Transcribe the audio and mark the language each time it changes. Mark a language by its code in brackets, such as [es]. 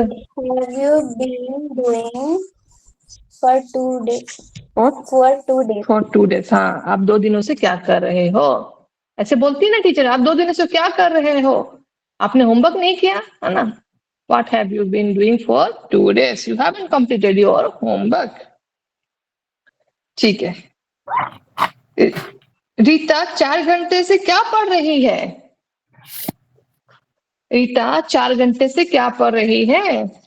[en] have you been doing for 2 days? For 2 days. For 2 days. [hi] हाँ, आप 2 दिनों से क्या कर रहे हो? ऐसे बोलती है ना टीचर, आप 2 दिनों से क्या कर रहे हो? आपने होमवर्क नहीं किया है ना? [en] What have you been doing for 2 days? You haven't completed your homework. [hi] ठीक है। रीता 4 घंटे से क्या पढ़ रही है? रीता 4 घंटे से क्या पढ़ रही है?